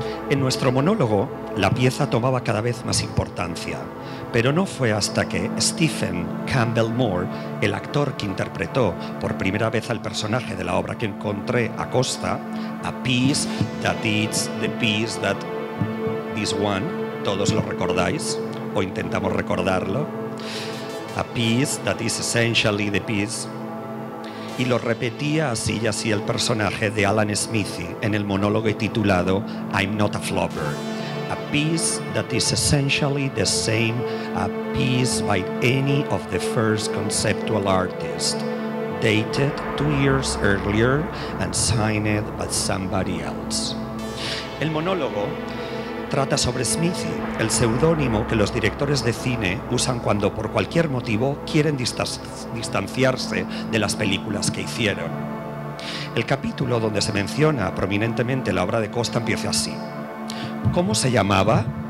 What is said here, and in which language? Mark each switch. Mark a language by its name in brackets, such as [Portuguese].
[Spanish] En nuestro monólogo, la pieza tomaba cada vez más importancia, pero no fue hasta que Stephen Campbell Moore, el actor que interpretó por primera vez al personaje de la obra que encontré a Costa, [English] A Piece That Is the Piece That This One, [Spanish] todos lo recordáis, o intentamos recordarlo, [English] A Piece That Is Essentially the Piece, [Spanish] y lo repetía así y así el personaje de Alan Smithy en el monólogo titulado [English] I'm Not a Flopper, [Spanish] A [English] a piece that is essentially the same a piece by any of the first conceptual artists, dated 2 years earlier and signed by somebody else. [Spanish] El monólogo trata sobre Smithy, el seudónimo que los directores de cine usan cuando por cualquier motivo quieren distanciarse de las películas que hicieron. El capítulo donde se menciona prominentemente la obra de Costa empieza así: ¿cómo se llamaba?